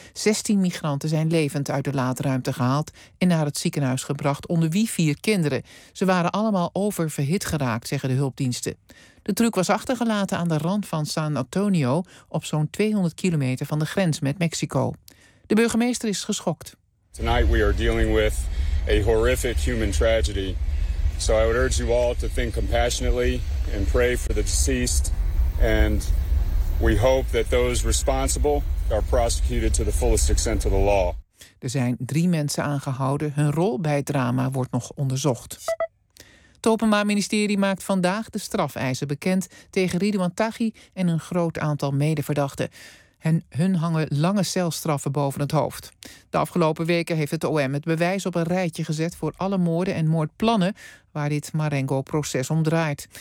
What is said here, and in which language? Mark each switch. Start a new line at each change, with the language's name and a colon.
Dutch: 16 migranten zijn levend uit de laadruimte gehaald en naar het ziekenhuis gebracht, onder wie 4 kinderen. Ze waren allemaal oververhit geraakt, zeggen de hulpdiensten. De truck was achtergelaten aan de rand van San Antonio, op zo'n 200 kilometer van de grens met Mexico. De burgemeester is geschokt.
English: Tonight we are dealing with a horrific human tragedy. So I would urge you all to think compassionately and pray for the deceased. And we hope that those responsible are prosecuted to the fullest extent of the law.
Dutch: Er zijn 3 mensen aangehouden. Hun rol bij het drama wordt nog onderzocht. Het Openbaar Ministerie maakt vandaag de strafeisen bekend tegen Ridouan Taghi en een groot aantal medeverdachten. En hun hangen lange celstraffen boven het hoofd. De afgelopen weken heeft het OM het bewijs op een rijtje gezet voor alle moorden en moordplannen waar dit Marengo-proces om draait.